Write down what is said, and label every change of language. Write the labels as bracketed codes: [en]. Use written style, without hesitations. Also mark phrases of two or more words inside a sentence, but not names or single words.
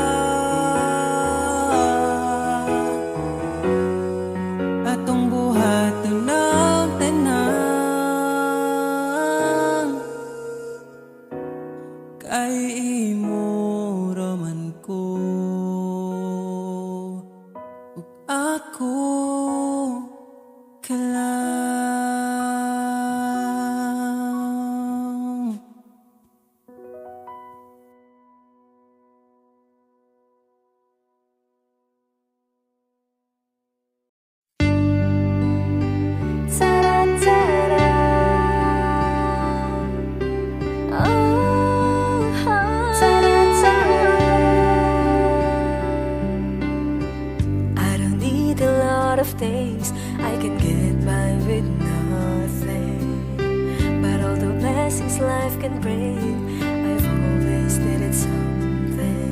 [ceb] Atong buhaton ng tanan, kay imo raman ko, ug ako ka lang. Ta-da-ta-da. Oh, ta-da-ta-da. [en] I don't need a lot of things, I can get by with nothing. But all the blessings life can bring, I've always needed something.